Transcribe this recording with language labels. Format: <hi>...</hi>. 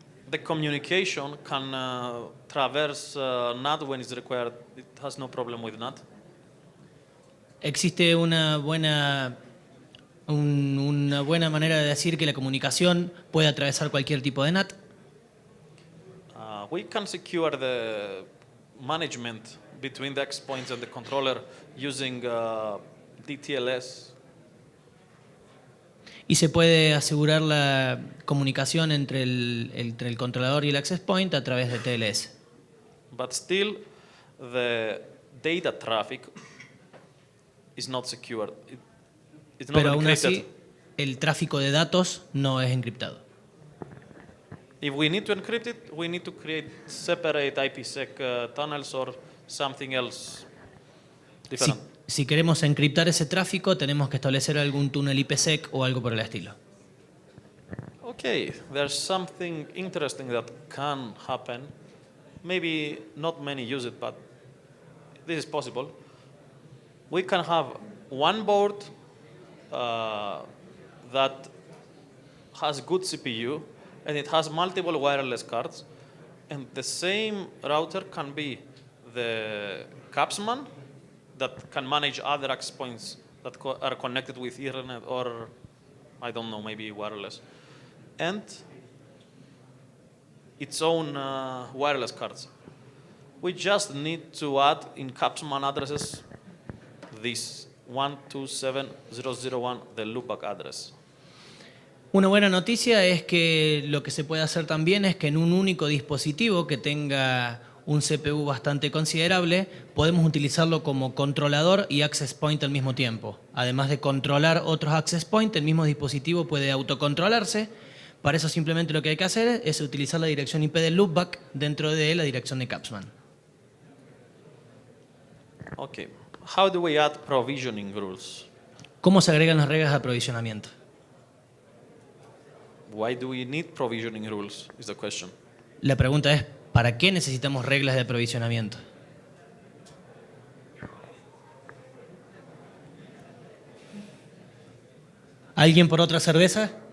<en>The communication can traverse NAT when it's required. It has no problem with NAT.</en> <es>Existe una buena manera de decir que la comunicación puede atravesar cualquier tipo de NAT.</es> <en>We can secure the management between the access points and the controller using DTLS.</en> <es>Y se puede asegurar la comunicación entre el controlador y el access point a través de TLS.</es> <en>But still, the data traffic is not secured. It's not</en> <es>Pero aún</es> <en>encrypted.</en> <es>así, el tráfico de datos no es encriptado.</es> <en>If we need to encrypt it, we need to create separate IPsec tunnels or something else different.</en> <es>Si queremos encriptar ese tráfico, tenemos que establecer algún túnel IPsec o algo por el estilo.</es> <en>Okay, there's something interesting that can happen. Maybe not many use it, but this is possible. We can have one board that has good CPU and it has multiple wireless cards, and the same router can be the capsman that can manage other access points that are connected with Ethernet or, I don't know, maybe wireless, and its own wireless cards. We just need to add in capsman addresses this 127.0.0.1, the loopback address.</en> <es>Una buena noticia es que lo que se puede hacer también es que en un único dispositivo que tenga un CPU bastante considerable, podemos utilizarlo como controlador y access point al mismo tiempo. Además de controlar otros access points, el mismo dispositivo puede autocontrolarse. Para eso simplemente lo que hay que hacer es utilizar la dirección IP del loopback dentro de la dirección de Capsman.</es> <en>Okay. How do we add provisioning rules?</en> <es>¿Cómo se agregan las reglas de aprovisionamiento?</es> <en>Why do we need provisioning rules is the question.</en> <es>La pregunta es, ¿para qué necesitamos reglas de aprovisionamiento? ¿Alguien por otra cerveza?</es>